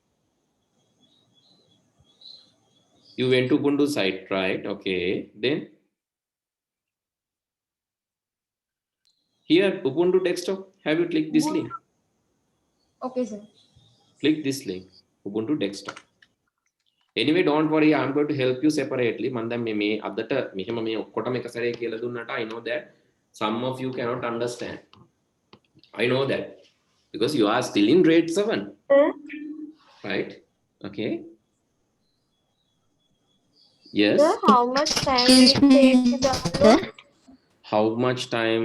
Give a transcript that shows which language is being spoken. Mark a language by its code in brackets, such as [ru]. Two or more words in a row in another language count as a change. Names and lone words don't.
[en] You went to Ubuntu site, right? Okay. Then here, Ubuntu desktop, have you clicked this link? Okay, sir. Click this link, Ubuntu desktop. Anyway, don't worry, I'm going to help you separately. [si] මන්දම් මේ අදට මෙහෙම මේ ඔක්කොටම එක සැරේ කියලා දුන්නට [en] I know that some of you cannot understand. I know that because you are still in grade 7. Right? Okay. Yes. Sir, how much time will it take to download? How much time?